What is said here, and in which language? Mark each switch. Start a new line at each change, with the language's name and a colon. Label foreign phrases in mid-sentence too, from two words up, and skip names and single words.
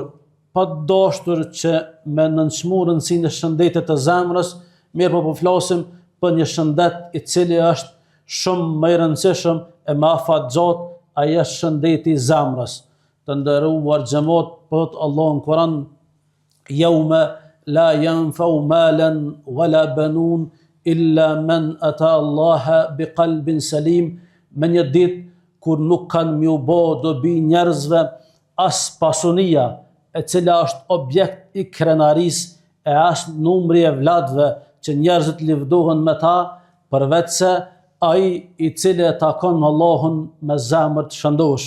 Albanian: Pa dashur që me nënçmu rëndësinë e shëndetit të zemrës, mirë po flasim për një shëndet i cili është shumë më i rëndësishëm e më afatgjat, ai është shëndeti i zemrës. Të nderuar xhamat, thot Allahu në Kur'an:
Arabic: "يوم لا ينفع مالا ولا بنون إلا من أتى الله بقلب سليم."
Albanian: Me një ditë kur nuk kanë mju bë dobi njerëzve as pasunia, e cila është objekt i krenarisë, e as numri e vladve që njerëzit livdohen me ta, përveç se ai i cili e takon Allahun me zemër të shëndosh.